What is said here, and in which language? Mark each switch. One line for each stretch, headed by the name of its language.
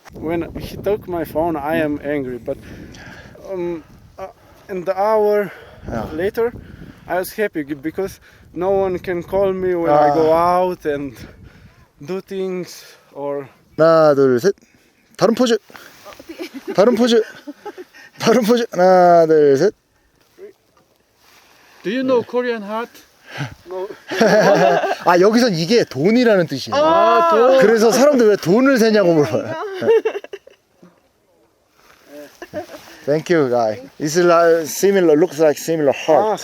English: When he took my phone, I am angry. But in the hour later, I was happy because no one can call me when I go out and do things or.
Korean: 하나, 둘, 셋. 다른 포즈. 다른 포즈. 다른 포즈. 하나, 둘, 셋.
English: Do you know Korean heart? No.
Korean: 아, 여기선 이게 돈이라는 뜻이에요. 돈. 그래서 사람들 왜 돈을 세냐고 물어봐요.
English: Thank you, guy. It's like similar, looks like similar heart.